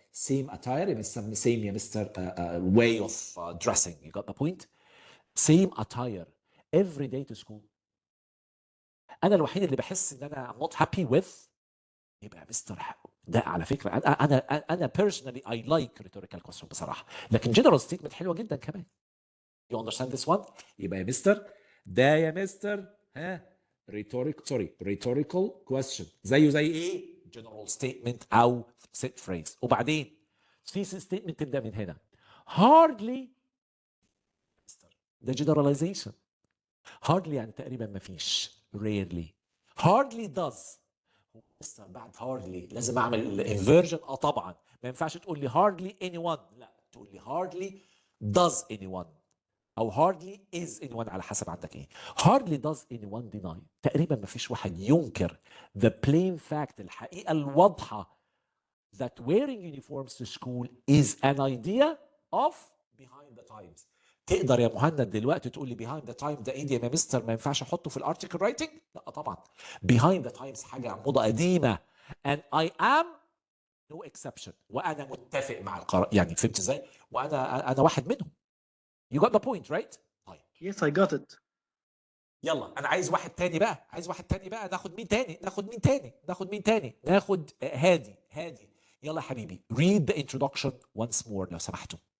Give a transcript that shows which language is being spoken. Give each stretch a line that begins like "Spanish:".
English: Same attire means same
Arabic: يا مستر
English: way of dressing. You got the point? Same attire every day to school.
Arabic: انا الوحيد اللي بحس ان انا
English: I'm not happy with.
Arabic: يبقى يا مستر ده على فكره انا
English: personally I like rhetorical question
Arabic: بصراحه، لكن general statement حلوه جدا كمان.
English: You understand this one؟
Arabic: يبقى يا مستر ده يا مستر rhetorical question زيه زي ايه؟ general statement او set phrase. وبعدين thesis statement تبدا من هنا. hardly ده generalization. hardly يعني تقريبا ما فيش. rarely. hardly does. لسه بعد hardly لازم اعمل inversion. طبعا ما ينفعش تقول لي hardly anyone، لا تقول لي
English: hardly does anyone
Arabic: او
English: hardly is anyone
Arabic: على حسب عندك ايه.
English: hardly does anyone deny.
Arabic: تقريبا ما فيش واحد ينكر
English: the plain fact
Arabic: الحقيقه الواضحه
English: that wearing uniforms to school is an idea of behind the times.
Arabic: تقدر يا مهند دلوقتي تقول لي behind the time ده ايه يا مستر ما ينفعش احطه في الارتكل رايتنج؟ لا طبعا.
English: behind the times
Arabic: حاجه موضه قديمه
English: and I am no exception.
Arabic: وانا متفق مع القرار، يعني فهمت ازاي؟ وانا واحد منهم.
English: You got the point right؟
Arabic: طيب.
English: Yes, I got it.
Arabic: يلا انا عايز واحد تاني بقى، ناخد مين تاني؟ ناخد هادي. يلا يا حبيبي
English: read the introduction once more
Arabic: لو سمحتوا.